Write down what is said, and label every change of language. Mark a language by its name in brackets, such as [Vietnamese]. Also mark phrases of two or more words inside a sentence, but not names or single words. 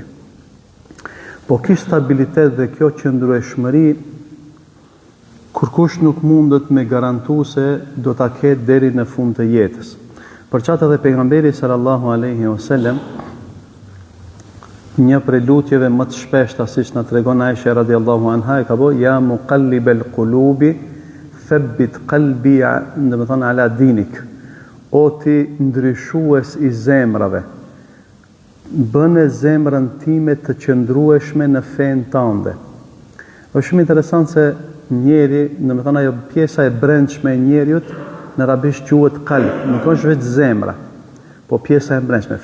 [Albanian] Po ky stabilitet dhe kjo qëndrueshmëri kurkush nuk mundet me garantu se do ta ketë deri në fund të jetës. Për çatë edhe pejgamberi [Arabic] صلى الله عليه وسلم, [Albanian] një prej lutjeve më të shpeshta, siç na tregon Aisha [Arabic] رضي الله عنها, [Albanian] ka bë [Arabic] يا مقلب القلوب ثبت قلبي على دينك. [Albanian] O ti ndryshues I zemrave, bëne zemrën time të qëndrueshme në fen tënde. Është shumë interesant se njeri, ajo pjesa e brendshme e njeriut në arabisht quhet qalb, nuk është vetë zemra, po pjesa e brendshme.